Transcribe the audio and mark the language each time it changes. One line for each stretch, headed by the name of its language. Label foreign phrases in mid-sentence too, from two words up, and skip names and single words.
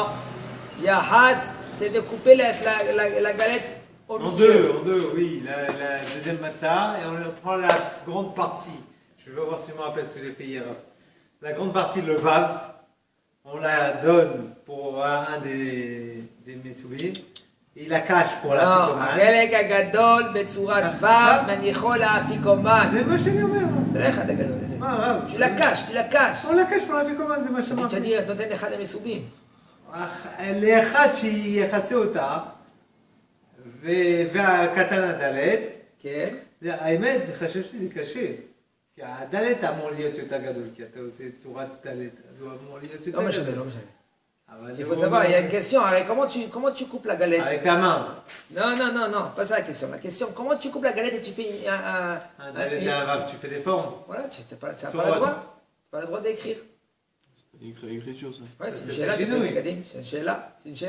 French: Yahatz, c'est de couper la galette au milieu. En deux, oui. La deuxième matzah, et on prend la grande partie. Je vais voir si je me rappelle ce que j'ai fait hier. La grande partie, le vav, on la donne pour un des mesoulim. Et il la cache pour la ficomane.
Hebrew: החלק הגדול בצורת ו' מניחו לאפיקומן. זה מה שאני אומר. תראה אחד הגדול הזה. מה הרב?
French: Tu la caches. On la cache pour la ficomane,
Hebrew: זה מה שאמרתי.
French: tu dis,
Hebrew: נותן אחד המסובים. לאחד שיחסה אותה, והקטן הדלת. כן. האמת, אני חושב שזה קשה. כי הדלת אמור להיות יותר גדול, כי אתה עושה צורת דלת, אז הוא אמור להיות יותר גדול. לא משנה.
French: Il faut savoir, il y a une question. Alors, comment tu coupes la galette? Avec la main. Non, pas ça la question. La question, comment tu coupes la galette et tu fais un tu fais des formes. Voilà, tu n'as pas le droit. Tu n'as pas le droit d'écrire. C'est une écriture, ça. Ouais, c'est une chéla. C'est une chéla. C'est une chéla.